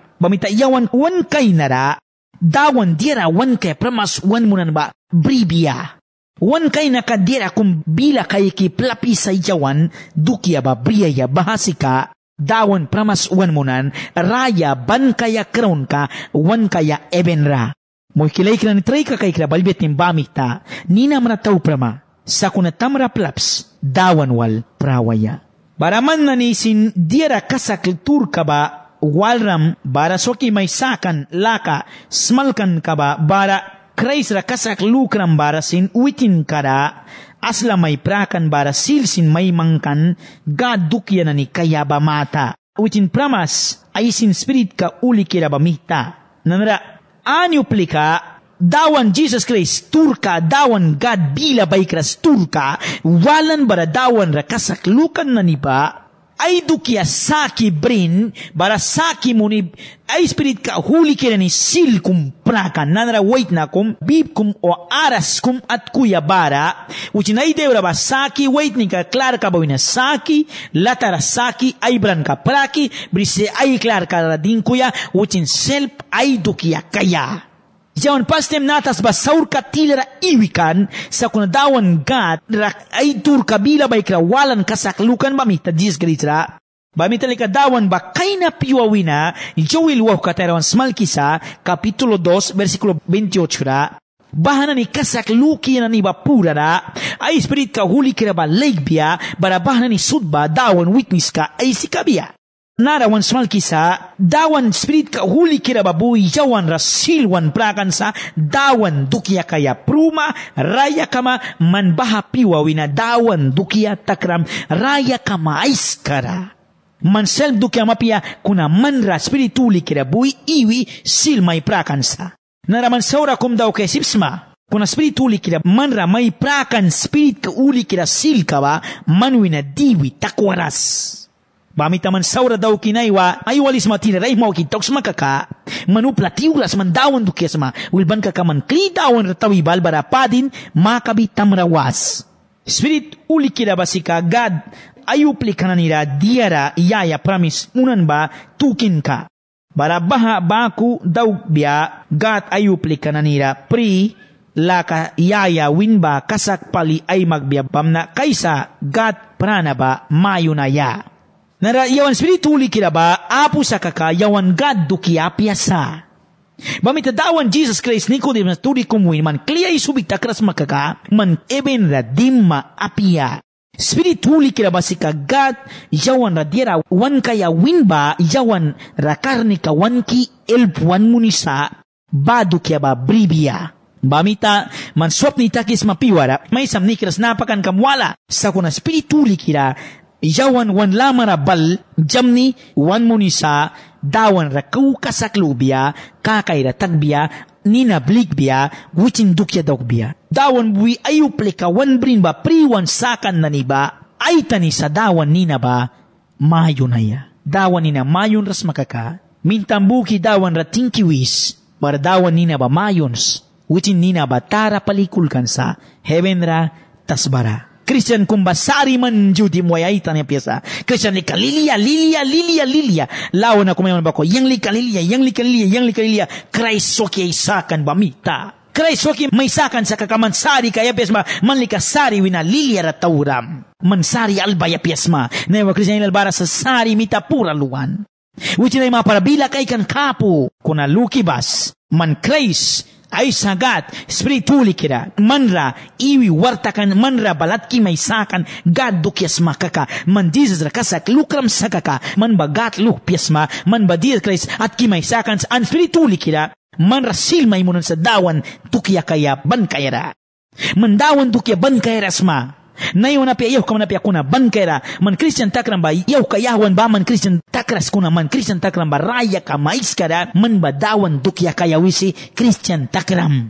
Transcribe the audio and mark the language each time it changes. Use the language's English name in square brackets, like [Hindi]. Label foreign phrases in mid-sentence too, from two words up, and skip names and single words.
[Mískito] Bamita yawan wan kay nara, dawan dira wan kay pramas wan munan ba, bribia. Wan kay nakadira kung bila kay ki plapi sa yawan, dukiya ba, briyaya, bahasika, dawan pramas wan munan, raya ban kaya kraun ka, wan kaya ebenra. Mo'y kilay kila ni tray ka kay kila balbet ng bamita, nina manataw prama, sa kunatamra plaps, dawan wal prawaya. Baraman na nisin diara kasak turka ba, walram, bara soki may sakan, laka, smalkan ka ba, bara Christ ra kasak lukram bara sin witin kara, asla may prakan bara silsin may mangkan, gadukya na ni kaya ba mata. Witin pramas, ay sin spirit ka uli kira ba mita. Nanara, anyo plika, dawan Jesus Christ, turka, dawan God bila baikras turka, walan bara dawan ra kasaklukan na niba, ay dukya saki brin, bara saki munib, ay spirit ka huli kira ni sil kum prakan, nanara wait na kum, bib kum o aras kum at kuya bara, ucin ay dewra ba saki, wait ni ka, klar ka ba wina saki, latara saki, ay bran ka praki, brise ay klar ka radin kuya, ucin self ay dukya kaya. Jawan pastem natas ba saur ka tilera iwikan, sa kunadawan gat, ay tur kabila ba ikra walan kasaklukan ba mita Jesus Christ ra, bamita likadawan ba kay na piwawina, Joel waw katerawan smal kisa, kapitulo 2, versikulo 28 ra, bahana ni kasakluki na ni bapura ra, ay spirit ka huli kira ba legbia, bara bahana ni sudba, dawan witness ka, ay sikabia. Narawan smal kisa, dawan spirit ka huli kira babuy, jawan rasilwan prakan sa, dawan dukya kaya pruma, raya kama manbaha piwawina, dawan dukya takram, raya kama aiskara. Man self dukya mapia, kuna manra spirituli kira buy, iwi sil may prakan sa. Naraman saura kum daw kay sipsma, kuna spirituli kira manra may prakan spirit ka uli kira sil kawa, manwina diwi takwaras. Bamita man saura daw kinaywa, ay walis matira, ay mau kitoks makaka, manupla tiuras man dawan dukyas ma, wilban ka man kli dawan ratawi balbara padin, makabi tamrawas. Spirit uli kira basika, God, ayupli ka na nila, diara, iyaya, promise, unan ba, tukin ka. Bara baha baku daw biya, God, ayupli ka na nila, pri, laka, iyaya, winba, kasak pali, ay magbiyabam na, kaysa, God, prana ba, mayo na ya. Nara yawan spirituli kira ba, apu sa kaka, yawan God dukia piasa. Bamita dawan Jesus Christ, Nicodemus, turi kumuin, man kliya isubik takras makaka, man eben ra dimma apia. Spirituli kira ba si kagat, yawan radira, wan kaya winba, yawan rakarni ka wan ki elpuan munisa, badu kya ba bribia. Bamita, man swap ni takis mapiwara, may samnikras napakan kamwala, sa kuna spirituli kira, yawan wan lamara bal, jamni, wan munisa, dawan rakau kasaklubia, kakaira tagbia, nina blikbia, wicin dukya dagbia. Dawan bui ayuplika wan brin ba priwan sakan na niba, ay tani sa dawan nina ba, mayon haya. Dawan nina mayon ras makaka, mintambuki dawan rating kiwis, bar dawan nina ba mayons, wicin nina ba tara palikulkan sa heaven ra tasbara. Christian kumbasari man judi mo ay tanya piasa. Christian li kalilia. Lawan na kumayon ba ko, yang li kalilia. Christ soki ay sakan bamita. Christ soki may sakan sa kakamansari kaya piasma, man li kasari wina lilia ratauram. Mansari albaya piasma. Newa Christian ilbara sa sari mita pura luwan. Wicin ay maparabila kay kan kapo. Kuna lukibas, man Christ, ay sagat, spirituli kira, manra, iwi wartakan, manra balatki may sakan, gad dukyas makaka, man Jesus rakasak, lukram sakaka, man bagat lukpiasma, man badir Christ, at kimay sakan, an spirituli kira, manra silmay munon sa dawan, tukya kaya ban kayara. Man dawan tukya ban kayarasma. Nayo na piyaw ka man na kuna ban kayara, man Christian takram ba, yaw kayawan ba man Christian takras kuna, man Christian takram ba, raya ka mais kada, man ba dawan dukya kayawisi, Christian takram.